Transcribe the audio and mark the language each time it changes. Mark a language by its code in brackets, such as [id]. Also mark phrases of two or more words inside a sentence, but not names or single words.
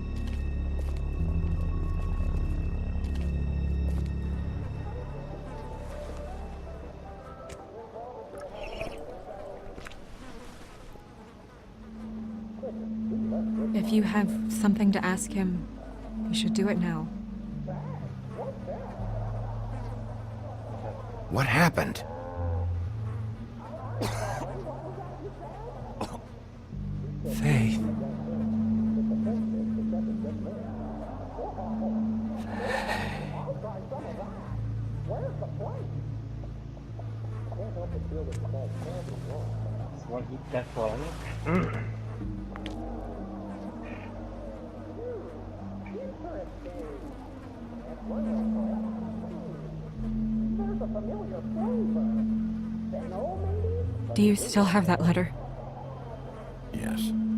[en] If you have something to ask him, you should do it now. What happened? Faith. [hu] Szóval hittek valami. [en] Do you still have that letter? Yes.